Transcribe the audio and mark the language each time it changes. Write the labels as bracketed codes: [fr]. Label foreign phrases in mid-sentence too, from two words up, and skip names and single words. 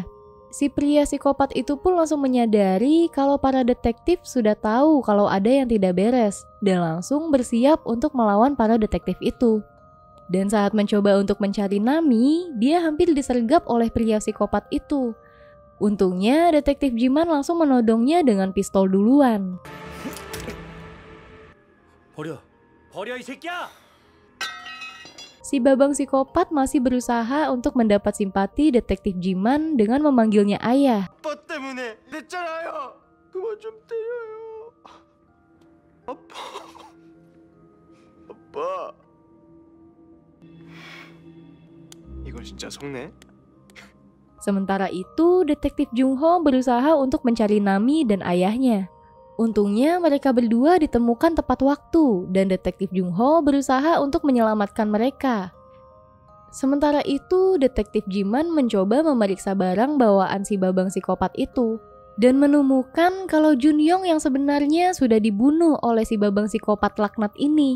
[id] Si pria psikopat itu pun langsung menyadari kalau para detektif sudah tahu kalau ada yang tidak beres dan langsung bersiap untuk melawan para detektif itu. Dan saat mencoba untuk mencari Nami, dia hampir disergap oleh pria psikopat itu. Untungnya detektif Jiman langsung menodongnya dengan pistol duluan. [ko] 버려 이 새끼야! [id] Si babang psikopat masih berusaha untuk mendapat simpati detektif Jiman dengan memanggilnya ayah. [ko] 아빠 때문에 냈잖아요. 그만 좀 때려요. 아빠. 이걸 진짜 속네? [id] Sementara itu, detektif Jungho berusaha untuk mencari Nami dan ayahnya. Untungnya mereka berdua ditemukan tepat waktu dan detektif Jungho berusaha untuk menyelamatkan mereka. Sementara itu, detektif Jiman mencoba memeriksa barang bawaan si babang psikopat itu dan menemukan kalau Junyong yang sebenarnya sudah dibunuh oleh si babang psikopat laknat ini.